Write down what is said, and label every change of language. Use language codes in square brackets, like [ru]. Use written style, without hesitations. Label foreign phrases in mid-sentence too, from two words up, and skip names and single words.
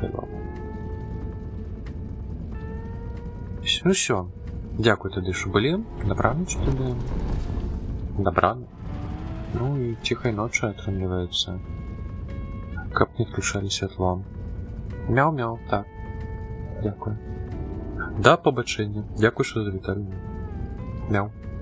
[uk] Ну все. Дякую тады, що былі. Добраніч тады. Добрано. [be] Ну і ціхай ночі атрымліваецца. Каб не включалі святло. [uk] Мяу-мяу, так. Дякую. Да побачення. Дякую, що завіталі. Мяу.